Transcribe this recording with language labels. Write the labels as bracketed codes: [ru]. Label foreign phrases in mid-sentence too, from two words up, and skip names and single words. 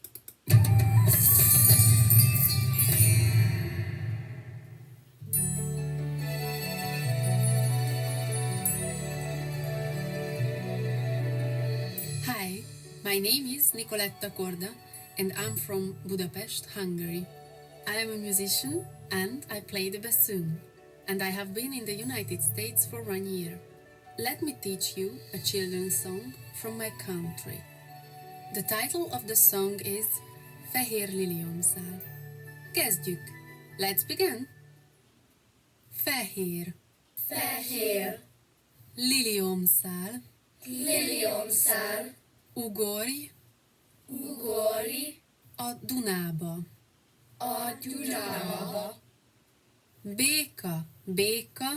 [en] Hi, my name is Nicoletta Korda and I'm from Budapest, Hungary. I am a musician and I play the bassoon, and I have been in the United States for 1 year. Let me teach you a children's song from my country. The title of the song is Fehér liliomszál. [hu] Kezdjük! [en] Let's begin! [hu] Fehér, Fehér, liliomszál, liliomszál, ugorj ugorj a Dunába. a Dunába. Béka, béka,